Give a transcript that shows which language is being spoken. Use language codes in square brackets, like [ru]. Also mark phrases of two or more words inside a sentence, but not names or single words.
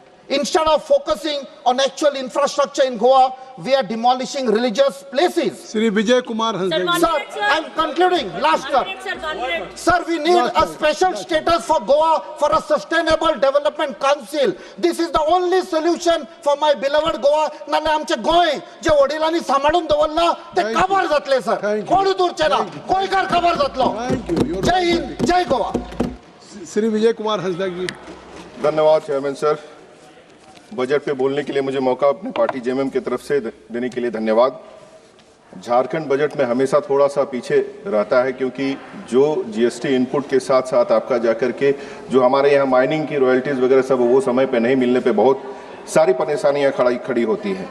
[en] Instead of focusing on actual infrastructure in Goa, we are demolishing religious places. Shri Vijay Kumar Hansdagi. Sir, I'm concluding. Last term. Sir, we need a special status for Goa for a sustainable development council. This is the only solution for my beloved Goa. [kok] नाने आमचे गोय जे वडिलांनी सांभाळून दवरला ते काबार जातले सर. कोण दूरचे ना. गोयकार काबार जातलो. [hi] जय हिंद, जय गोवा. श्री विजय कुमार हंसदागी. धन्यवाद [en] chairman sir. [hi] बजट पे बोलने के लिए मुझे मौका अपनी पार्टी जेएमएम की तरफ से देने के लिए धन्यवाद. झारखंड बजट में हमेशा थोड़ा सा पीछे रहता है क्योंकि जो जीएसटी इनपुट के साथ साथ आपका जाकर के जो हमारे यहाँ माइनिंग की रॉयल्टीज वगैरह सब वो समय पे नहीं मिलने पे बहुत सारी परेशानियाँ खड़ी होती हैं.